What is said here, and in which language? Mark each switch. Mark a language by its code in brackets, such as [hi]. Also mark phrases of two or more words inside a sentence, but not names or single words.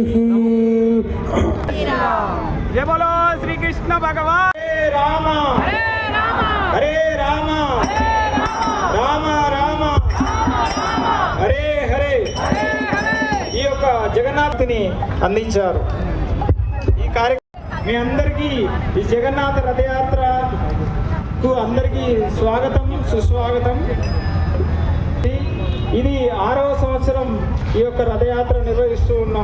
[hi] जय बोलो श्री कृष्ण भगवान. [sa] हरे राम हरे राम राम राम हरे हरे [te] ఈ యొక్క జగన్నాథుని అందించారు. ఈ కార్యక్రమం మీ అందరికీ ఈ జగన్నాథ రథయాత్రకు అందరికీ స్వాగతం సుస్వాగతం. ఇది 6వ సంవత్సరం ఈ యొక్క రథయాత్ర నిర్వహిస్తూ ఉన్నాం.